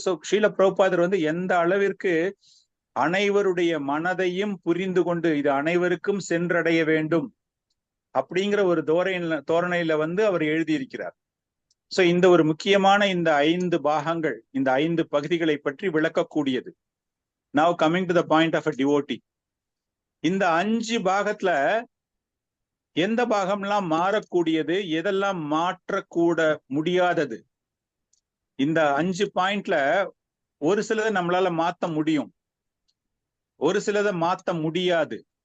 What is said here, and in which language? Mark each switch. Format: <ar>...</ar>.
<ta>So Srila பிரபுபாதர் வந்து எந்த அளவிற்கு அனைவருடைய மனதையும் புரிந்து கொண்டு இது அனைவருக்கும் சென்றடைய வேண்டும் அப்படிங்கிற ஒரு தோரணையில வந்து அவர் எழுதியிருக்கிறார். சோ இந்த ஒரு முக்கியமான இந்த 5 பாகங்கள், இந்த 5 பகுதிகளை பற்றி விளக்கக்கூடியது.</ta> <en>Now coming to the point of a devotee.</en> <ta>இந்த 5 பாகத்துல எந்த பாகம்லாம் மாறக்கூடியது, எதெல்லாம் மாற்றக்கூட முடியாதது, இந்த 5 பாயிண்ட்ல ஒரு சிலதை நம்மளால மாத்த முடியும், ஒரு சிலதை மாத்த முடியாது.</ta>